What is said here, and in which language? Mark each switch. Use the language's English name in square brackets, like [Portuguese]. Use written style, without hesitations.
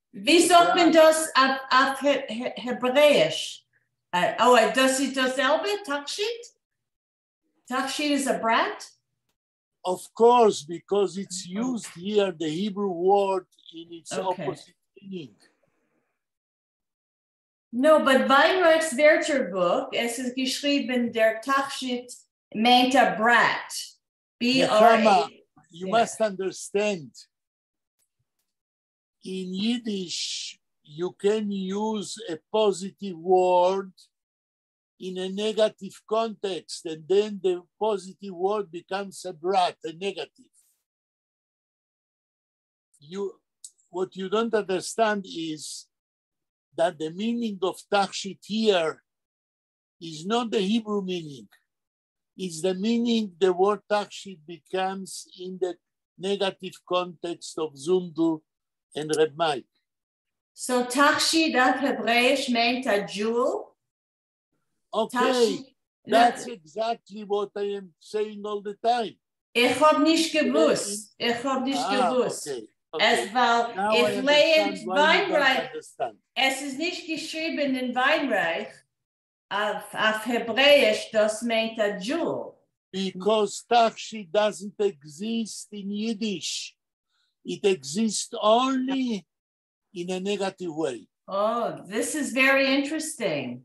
[German] Wie sagt man das auf Hebräisch? Das ist dasselbe, Tachshit? [English] Tachshit is a brat? Of course, because it's used here, the Hebrew word in its opposite meaning. No, but [German] Weinreich's Wörterbuch, es ist geschrieben, der Tachshit meint [English] a brat. B-R-A. You must understand, in Yiddish, you can use a positive word in a negative context, and then the positive word becomes a brat, a negative. What you don't understand is that the meaning of Tachshit here is not the Hebrew meaning. It's the meaning the word Tachshit becomes in the negative context of Zundu and Reb Mike. So Tachshit [German] auf Hebräisch [English] meant a jewel? Okay, Tachshit, that's exactly what I am saying all the time. [German] Ich hab nicht gewusst. [English] Okay. [German] Es war, ich lehnt Weinreich. Es ist nicht geschrieben in Weinreich auf Hebräisch, das meint [English] a jewel. Because Tachshit doesn't exist in Yiddish. It exists only in a negative way. Oh, this is very interesting.